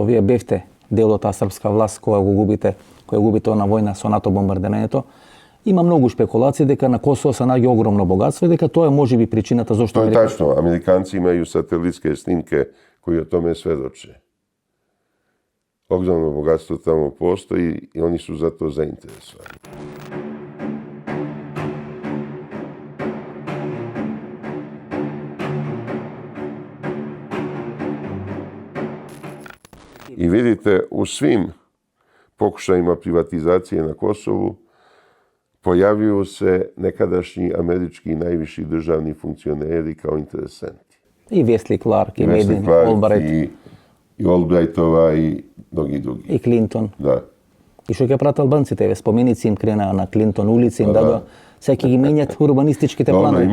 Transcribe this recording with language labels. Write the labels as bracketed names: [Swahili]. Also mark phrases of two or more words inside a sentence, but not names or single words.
[Macedonian] Вие бевте дел од таа српска власт која губите на војна со НАТО бомбардирањето. Има многу шпекулации дека на Косово се наѓа огромно богатство и дека тоа е можеби причината зашто [Serbian] To je tačno. Amerikanci imaju satelitske snimke koji o tome svedoče. Ogromno bogatstvo tamo postoji i oni su za to zainteresovani. I vidite, u svim pokušajima privatizacije na Kosovu pojavljuju se nekadašnji američki najviši državni funkcioneri kao interesenti. [Macedonian] И Весли Кларк, и [Serbian] Wesley [Macedonian] Медин, [Serbian] Clark, [Macedonian] Олбрайт, [Serbian] i Albrightova i mnogi drugi. [Macedonian] и Клинтон. [Serbian] Da. [Macedonian] И што ќе прават албанците? Еве споменици им кренаа на Клинтон, улици им дадоа. Сега ќе ги менјат урбанистичките [Serbian] Dobro, [Macedonian] планови.